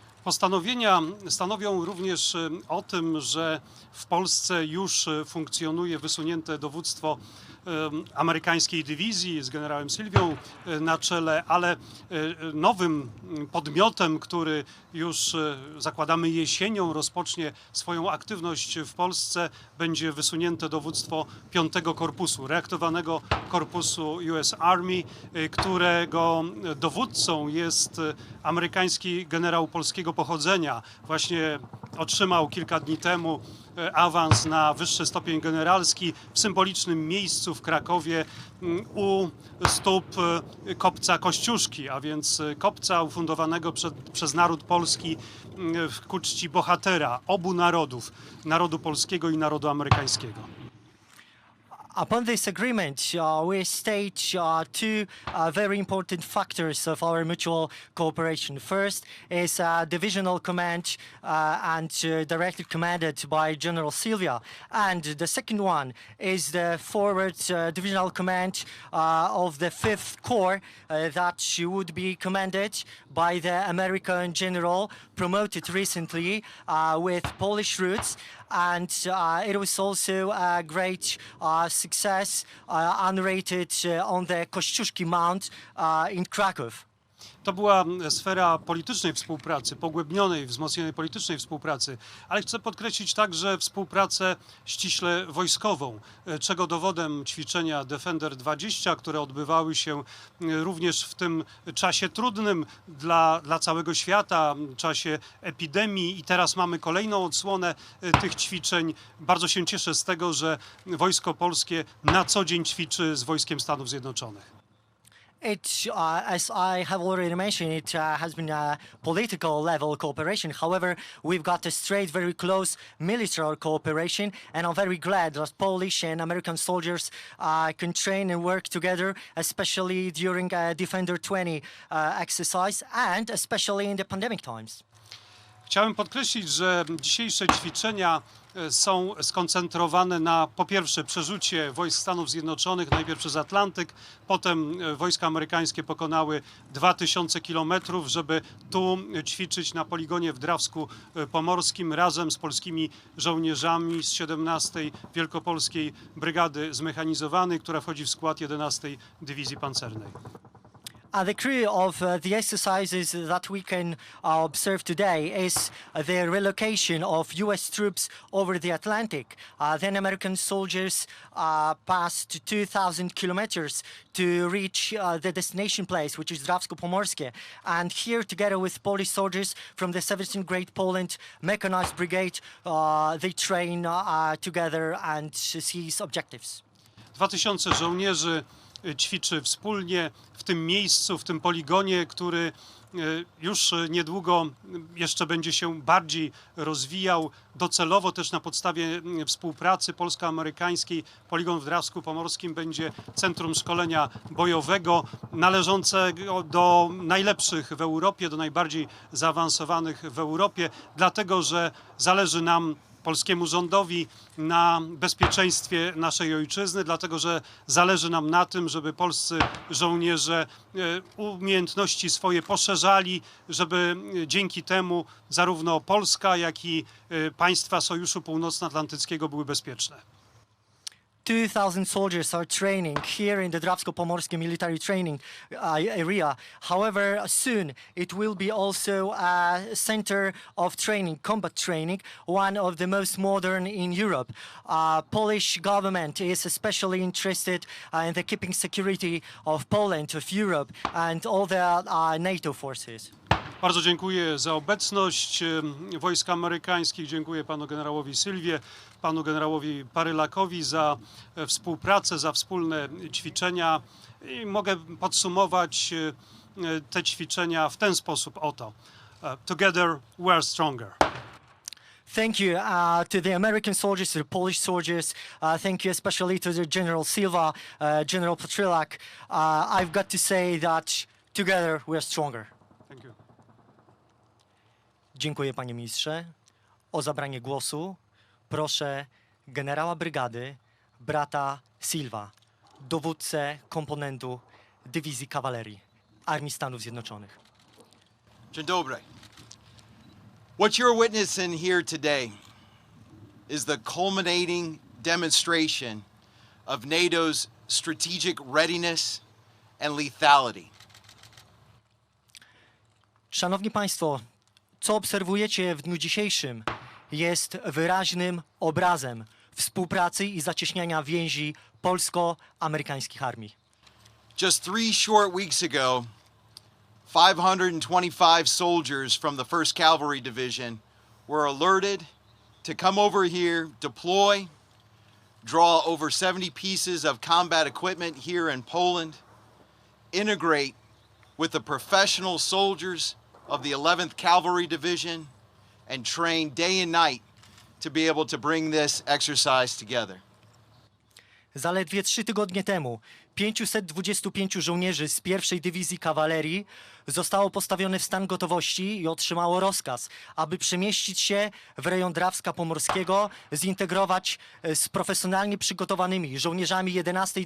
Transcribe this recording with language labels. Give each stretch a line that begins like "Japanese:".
Polish: Postanowienia stanowią również o tym, że w Polsce już funkcjonuje wysunięte dowództwo amerykańskiej dywizji z generałem Sylwią na czele, ale nowym podmiotem, który już zakładamy jesienią rozpocznie swoją aktywność w Polsce, będzie wysunięte dowództwo 5 Korpusu, reaktywowanego Korpusu US Army, którego dowódcą jest amerykański generał polskiego pochodzenia. Właśnie otrzymał kilka dni temu awans na wyższy stopień generalski w symbolicznym miejscu w Krakowie u stóp kopca Kościuszki, a więc kopca ufundowanego przez naród polski ku czci bohatera obu narodów, narodu polskiego i narodu amerykańskiego.
English: Upon this agreement, we state two very important factors of our mutual cooperation. First is divisional command and directly commanded by General Sylvia. And the second one is the forward divisional command of the 5th Corps that would be commanded by the American general promoted recently with Polish roots. And it was also a great success unrated on the Kościuszki Mount in Kraków.
Polish: To była sfera politycznej współpracy, pogłębnionej, wzmocnionej politycznej współpracy, ale chcę podkreślić także współpracę ściśle wojskową, czego dowodem ćwiczenia Defender 20, które odbywały się również w tym czasie trudnym dla całego świata, czasie epidemii, i teraz mamy kolejną odsłonę tych ćwiczeń. Bardzo się cieszę z tego, że Wojsko Polskie na co dzień ćwiczy z Wojskiem Stanów Zjednoczonych.
English: As I have already mentioned, it has been a political level cooperation. However, we've got a straight, very close military cooperation, and I'm very glad that Polish and American soldiers can train and work together, especially during Defender 20 exercise, and especially in the pandemic times.
Polish: Chciałem podkreślić, że dzisiejsze ćwiczenia są skoncentrowane na, po pierwsze, przerzucie wojsk Stanów Zjednoczonych, najpierw przez Atlantyk, potem wojska amerykańskie pokonały 2000 kilometrów, żeby tu ćwiczyć na poligonie w Drawsku Pomorskim razem z polskimi żołnierzami z 17. Wielkopolskiej Brygady Zmechanizowanej, która wchodzi w skład 11. Dywizji Pancernej.
English: The crew of the exercises that we can observe today is the relocation of U.S. troops over the Atlantic. Then American soldiers passed 2,000 kilometers to reach the destination place, which is Drawsko Pomorskie. And here, together with Polish soldiers from the 17th Great Poland Mechanized Brigade, they train together and seize objectives.
Polish: 2000 żołnierzy ćwiczy wspólnie w tym miejscu, w tym poligonie, który już niedługo jeszcze będzie się bardziej rozwijał. Docelowo też na podstawie współpracy polsko-amerykańskiej poligon w Drawsku Pomorskim będzie centrum szkolenia bojowego należącego do najlepszych w Europie, do najbardziej zaawansowanych w Europie, dlatego że zależy nam, polskiemu rządowi, na bezpieczeństwie naszej ojczyzny, dlatego że zależy nam na tym, żeby polscy żołnierze umiejętności swoje poszerzali, żeby dzięki temu zarówno Polska, jak i państwa Sojuszu Północnoatlantyckiego były bezpieczne.
English: 2,000 soldiers are training here in the Drawsko Pomorskie military training area. However, soon it will be also a center of training, combat training, one of the most modern in Europe. Polish government is especially interested in the keeping security of Poland, of Europe, and all the NATO forces.
Polish: Bardzo dziękuję za obecność wojsk amerykańskich. Dziękuję panu generałowi Sylwie, panu generałowi Parylakowi za współpracę, za wspólne ćwiczenia. I mogę podsumować te ćwiczenia w ten sposób oto.
English: Together we are stronger. Thank you to the American soldiers, to the Polish soldiers. Thank you especially to the General Sylvia, General Parylak. I've got to say that together we are stronger. Thank you.
Polish: Dziękuję, panie ministrze. O zabranie głosu proszę generała brygady, brata Sylwa, dowódcę komponentu Dywizji Kawalerii Armii Stanów Zjednoczonych. Dzień dobry.
English: What you're witnessing here today is the culminating demonstration of NATO's strategic readiness and lethality.
Polish: Szanowni państwo, co obserwujecie w dniu dzisiejszym, jest wyraźnym obrazem współpracy i zacieśniania więzi polsko-amerykańskich armii.
English: Just 3 short weeks ago, 525 soldiers from the 1st Cavalry Division were alerted to come over here, deploy, draw over 70 pieces of combat equipment here in Poland, integrate with the professional soldiers of the 11th Cavalry Division, and train day and night to be able to bring this exercise together.
Polish: Zaledwie 3 tygodnie temu 525 żołnierzy z 1. Dywizji Kawalerii zostało postawione w stan gotowości i otrzymało rozkaz, aby przemieścić się w rejon Drawska Pomorskiego, zintegrować z profesjonalnie przygotowanymi żołnierzami 11.